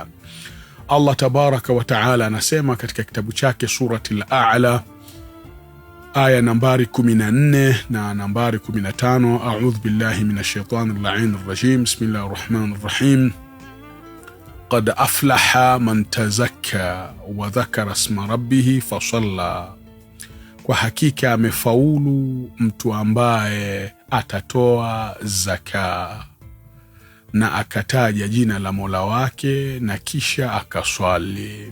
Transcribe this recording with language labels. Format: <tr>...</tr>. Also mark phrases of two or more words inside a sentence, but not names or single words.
<sw>Allah</sw> <ar>تبارك وتعالى</ar> <sw>anasema katika kitabu chake surati al-A'la aya nambari 14 na nambari 15,</sw> <ar>أعوذ بالله من الشيطان اللعين الرجيم. بسم الله الرحمن الرحيم. قد أفلح من تزكى وذكر اسم ربه فصلى,</ar> <sw>kwa hakika amefaulu mtu ambaye atatoa zaka na akataja jina la Mola wake na kisha akaswali.</sw>